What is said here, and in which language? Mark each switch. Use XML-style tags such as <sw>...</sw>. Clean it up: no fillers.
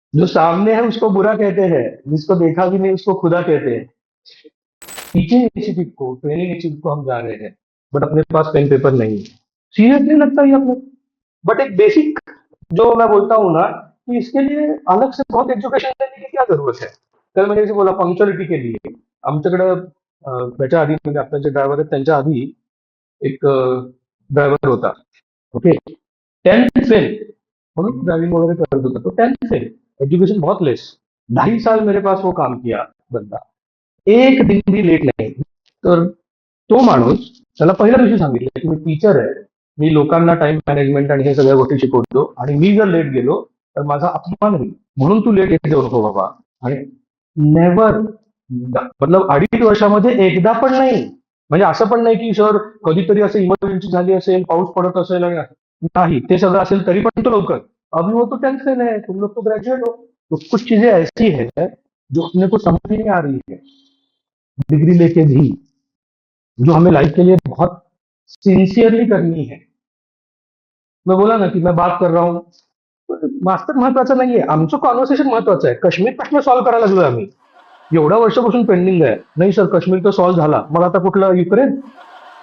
<hi>जो सामने है उसको बुरा कहते हैं, जिसको देखा भी नहीं उसको खुदा कहते हैं। टीचिंग इंस्टीट्यूट को, ट्रेनिंग इंस्टीट्यूट को हम जा रहे हैं, बट अपने पास पेन पेपर नहीं है। सीरियस नहीं लगता ये अपने। बट एक बेसिक, जो मैं बोलता हूँ ना, कि इसके लिए अलग से बहुत एज्युकेशन देने की क्या जरूरत है।</hi> <mr>तर म्हणजे बोला पंक्च्युअलिटी के लिए आमच्याकडे त्याच्या आधी म्हणजे आपल्या जे ड्रायव्हर आहेत त्यांच्या आधी एक ड्रायव्हर होता.</mr> <hi>ओके. 10th फेल म्हणून ड्राइविंग वगैरह कर होता, तो 10th फेल, एजुकेशन बहुत लेस, 2.5 साल मेरे पास वो काम किया बंदा, एक दिन भी लेट नाही.</hi> <mr>तर तो माणूस, त्याला पहिल्या दिवशी सांगितलं की मी टीचर आहे, मी लोकांना टाइम मॅनेजमेंट आणि हे सगळ्या गोष्टी शिकवतो, आणि मी जर लेट गेलो तर माझा अपमान होईल, म्हणून तू लेट येत जाऊ नको बाबा. आणि नेव्हर, मतलब 2.5 वर्षामध्ये एकदा पण नाही. म्हणजे असं पण नाही की सर कधीतरी असं इमर्जन्सी झाली असेल, पाऊस पडत असेल आणि नाही, ते सगळं असेल तरी पण तो लवकर.</mr> <hi>अभी वो तो टेंशन है, तुम लोग तो ग्रेजुएट हो. तो कुछ चीजें ऐसी है जो अपने को समझ नहीं आ रही है डिग्री लेके भी, जो हमें लाइफ के लिए बहुत सिंसियरली करनी है. मैं बोला ना की मैं बात कर रहा हूँ,</hi> <mr>मास्टर महत्वाचं नाहीये, आमचं कॉन्व्हर्सेशन महत्वाचं आहे. काश्मीर प्रश्न सॉल्व्ह करायला लागलोय आम्ही. एवढ्या वर्षापासून पेंडिंग आहे. नाही सर काश्मीर तर सॉल्व्ह झाला, मग आता कुठलं युक्रेन.</mr>